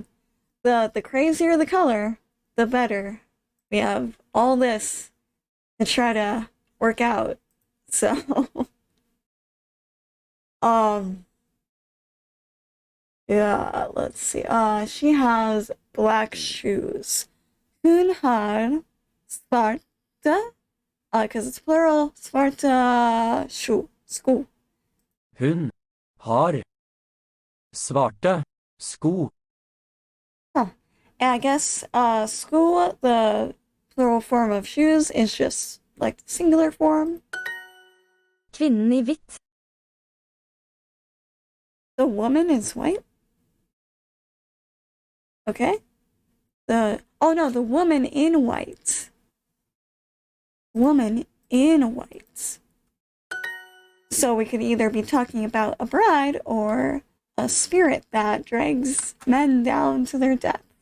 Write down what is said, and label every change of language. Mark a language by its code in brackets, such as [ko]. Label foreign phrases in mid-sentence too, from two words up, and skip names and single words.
[en] The crazier the color, the better. We have all this to try to work out. So, yeah, let's see. She has black shoes. [no] Hun har svarta, [en] because it's plural, [no] svarta sko. Hun har svarte sko. Huh. [en] And I guess, sko, the plural form of shoes, is just like the singular form. [no] Kvinnen I hvitt. [en] The woman is white? Okay. The woman in white. Woman in white. So we could either be talking about a bride or a spirit that drags men down to their death.